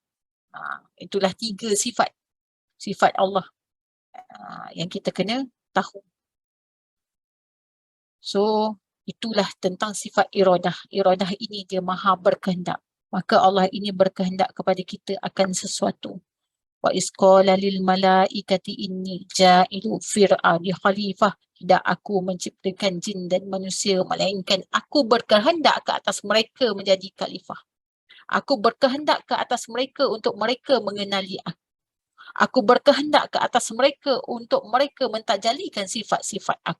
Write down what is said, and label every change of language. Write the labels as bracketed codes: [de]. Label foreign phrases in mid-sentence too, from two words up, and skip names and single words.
[ms] Itulah 3 sifat Allah yang kita kena tahu. So, itulah tentang sifat iradah. Iradah ini dia maha berkehendak. Maka Allah ini berkehendak kepada kita akan sesuatu. [ar] وإذ قال للملائكة إني جاعل في الأرض خليفة. [ms] Tidak aku menciptakan jin dan manusia, melainkan aku berkehendak ke atas mereka menjadi khalifah. Aku berkehendak ke atas mereka untuk mereka mengenali aku. Aku berkehendak ke atas mereka untuk mereka mentajalikan sifat-sifat aku.